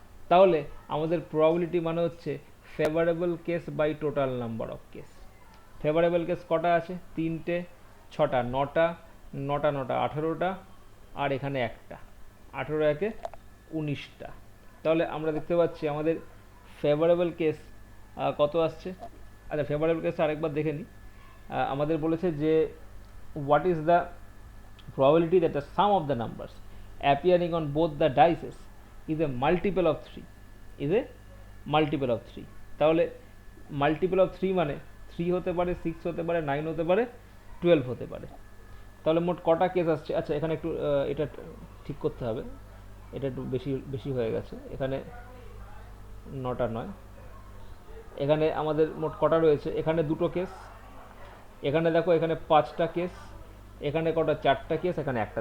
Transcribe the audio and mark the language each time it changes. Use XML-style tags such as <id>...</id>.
<bn>তাহলে আমাদের প্রবাবিলিটি মানে হচ্ছে favourable case by total number of case. Favourable case কটা আছে, 3টে, 6টা, 9টা, 9টা 9টা 18টা, আর এখানে একটা, 18 একে 19টা। তাহলে আমরা দেখতে পাচ্ছি আমাদের ফেভারেবল কেস কত আসছে। আচ্ছা, ফেভারেবল কেস আরেকবার দেখে নিই। আমাদের বলেছে যে</bn> <en>what is the probability that the sum of the numbers appearing on both the dices is a multiple of 3, is a multiple of 3।</en> <bn>তাহলে মাল্টিপল অফ 3 মানে 3 হতে পারে, 6 হতে পারে, 9 হতে পারে, 12 হতে পারে। তাহলে মোট কটা কেস আসছে। আচ্ছা, এখানে একটু এটা ঠিক করতে হবে, এটা একটু বেশি বেশি হয়ে গেছে, এখানে 9টা নয়, এখানে আমাদের মোট কটা রয়েছে, এখানে দুটো কেস, এখানে দেখো এখানে 5টা কেস, এখানে কটা 4টা কেস, এখানে একটা।</bn>